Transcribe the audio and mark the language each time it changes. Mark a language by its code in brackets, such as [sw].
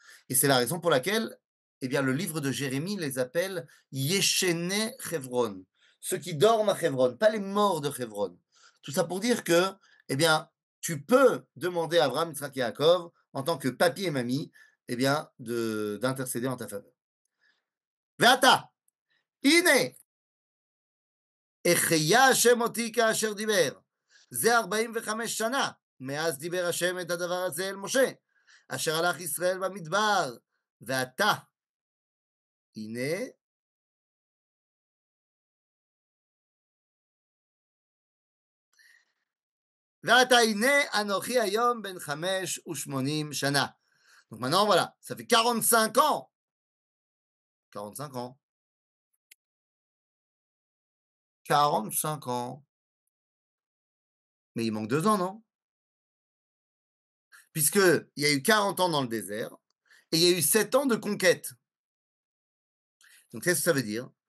[fr] Et c'est la raison pour laquelle eh bien, le livre de Jérémie les appelle Yeshene Chevron, ceux qui dorment à Chevron, pas les morts de Chevron. Tout ça pour dire que eh bien, tu peux demander à Abraham, Yitzhak et Yaakov, en tant que papy et mamie, eh bien, d'intercéder en ta faveur. [he] Ve'ata, הנה, החיה השם אותי כאשר דיבר. זה 45 שנה, מאז דיבר השם את הדבר הזה אל משה, אשר הלך ישראל במדבר, ועתה, הנה, ועתה הנה אנוכי היום בן 85 שנה. [fr] Donc maintenant, voilà, ça fait 45 ans. 45 ans. 45 ans. Mais il manque 2 ans, non? Puisqu'il y a eu 40 ans dans le désert et il y a eu 7 ans de conquête. Donc, qu'est-ce que ça veut dire?